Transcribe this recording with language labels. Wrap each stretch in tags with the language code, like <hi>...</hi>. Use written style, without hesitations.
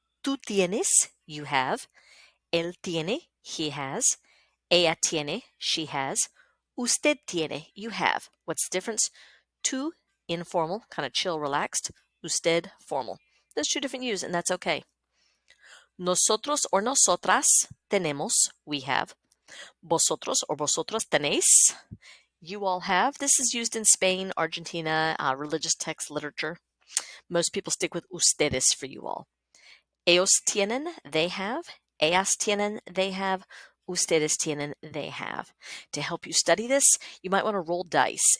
<es>Tú tienes,</es> <en>you have.</en> <es>Él tiene,</es> <en>he has.</en> <es>Ella tiene,</es> <en>she has.</en> <es>Usted tiene,</es> <en>you have. What's the difference? Tú, informal, kind of chill, relaxed. Usted, formal. There's two different U's, and that's okay.</en> <es>Nosotros or nosotras tenemos,</es> <en>we have.</en> <es>Vosotros or vosotros tenéis,</es> <en>you all have. This is used in Spain, Argentina, religious text literature. Most people stick with ustedes for you all.</en> <es>Ellos tienen,</es> <en>they have.</en> <es>Ellas tienen,</es> <en>they have.</en> <es>Ustedes tienen, they have.</es> <en>To help you study this, you might want to roll dice.</en>